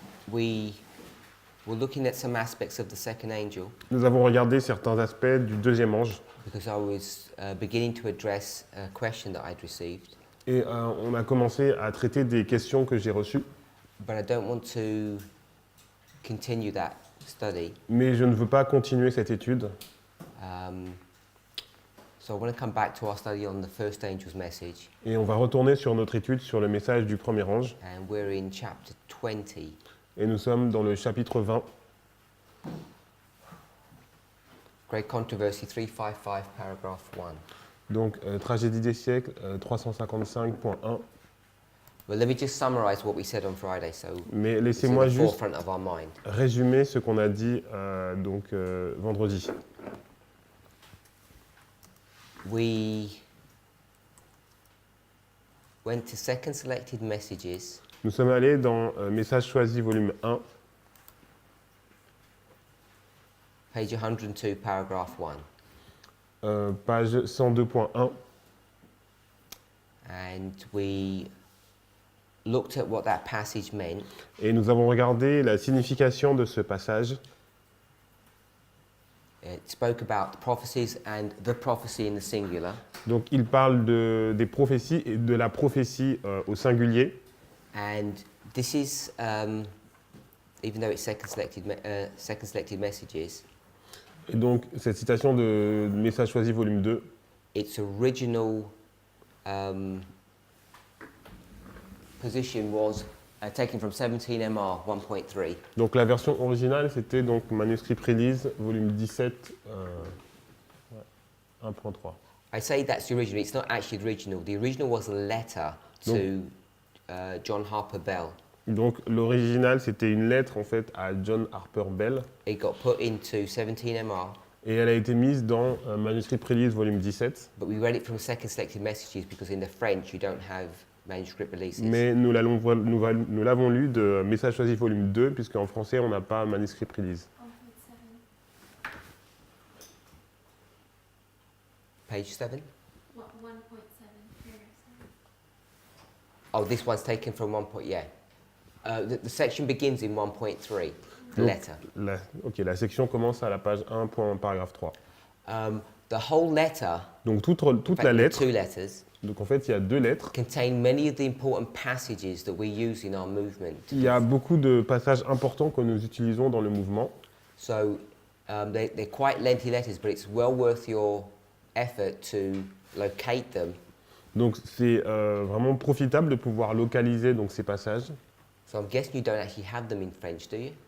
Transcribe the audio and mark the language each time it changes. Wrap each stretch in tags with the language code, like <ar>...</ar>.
<en>we were looking at some aspects of the second angel</en> <fr>nous avons regardé certains aspects du deuxième ange</fr> <en>because I was beginning to address a question that I'd received,</en> <fr>et on a commencé à traiter des questions que j'ai reçues,</fr> <en>but I don't want to continue that study.</en> <fr>mais je ne veux pas continuer cette étude.</fr> <en>So I want to come back to our study on the first angel's message,</en> <fr>Et on va retourner sur notre étude sur le message du premier ange.</fr> <en>and we're in chapter 20.</en> <fr>Et nous sommes dans le chapitre 20.</fr> <en>Great Controversy 355, paragraph 1.</en> <fr>Donc, tragédie des siècles, 355.1.</fr> <en>Well, let me just summarize what we said on Friday, so</en> <fr>Mais</fr> <en>it's in</en> <fr>laissez-moi</fr> <en>the</en> <fr>juste</fr> <en>forefront of our mind.</en> <fr>résumer ce qu'on a dit vendredi.</fr> <en>We went to Second Selected Messages,</en> <fr>Nous sommes allés dans Message choisi, volume 1,</fr> <en>page 102, paragraph 1.</en> <fr>page 102.1.</fr> <en>And we looked at what that passage meant,</en> <fr>Et nous avons regardé la signification de ce passage.</fr> <en>It spoke about the prophecies and the prophecy in the singular.</en> <fr>Donc, il parle des prophéties et de la prophétie au singulier.</fr> <en>And this is, even though it's second selected messages,</en> <fr>Et donc, cette citation de Message choisi, volume 2,</fr> <en>its original position was taken from 17MR 1.3.</en> <fr>donc la version originale, c'était donc manuscrit Prélise, volume 17, 1.3.</fr> <en>I say that's the original. It's not actually the original. The original was a letter to John Harper Bell.</en> <fr>Donc l'original, c'était une lettre en fait à John Harper Bell</fr> <en>It got put into 17MR,</en> <fr>et elle a été mise dans manuscrit Prélise, volume 17.</fr> <en>but we read it from second selected messages because in the French you don't have manuscript releases.</en> <fr>Mais nous l'avons lu de Message choisi, volume 2, puisqu'en français, on n'a pas manuscrit Prélise.</fr> <en>Page 7? 1.7, paragraph 7. Oh, this one's taken from 1. Yeah. The section begins in 1.3, the</en> <fr>Donc,</fr> <en>letter.</en> <fr>La section commence à la page 1, paragraphe 3.</fr> <en>The whole letter,</en> <fr>Donc toute</fr> <en>in</en> <fr>la</fr> <en>fact,</en> <fr>lettre,</fr> <en>two letters,</en> <fr>donc en fait il y a deux lettres.</fr> <en>contain many of the important passages that we use in our movement.</en> <fr>Il y a beaucoup de passages importants que nous utilisons dans le mouvement.</fr> <en>So they're quite lengthy letters, but it's well worth your effort to locate them.</en> <fr>Donc c'est vraiment profitable de pouvoir localiser donc, ces passages.</fr> <en>So I'm guessing you don't actually have them in French, do you?</en>